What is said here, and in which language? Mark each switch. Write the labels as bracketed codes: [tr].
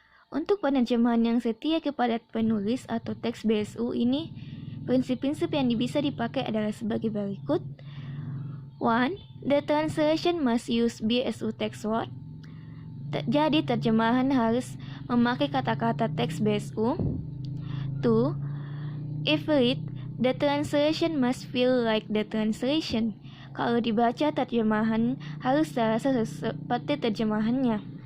[id] Untuk penerjemahan yang setia kepada penulis atau teks BSU ini, prinsip-prinsip yang bisa dipakai adalah sebagai berikut. 1. [en] The translation must use BSU text word. [id] Jadi terjemahan harus memakai kata-kata teks BSU. [en] 2. If read, the translation must feel like the translation. [id] Kalau dibaca, terjemahan harus terasa seperti terjemahannya.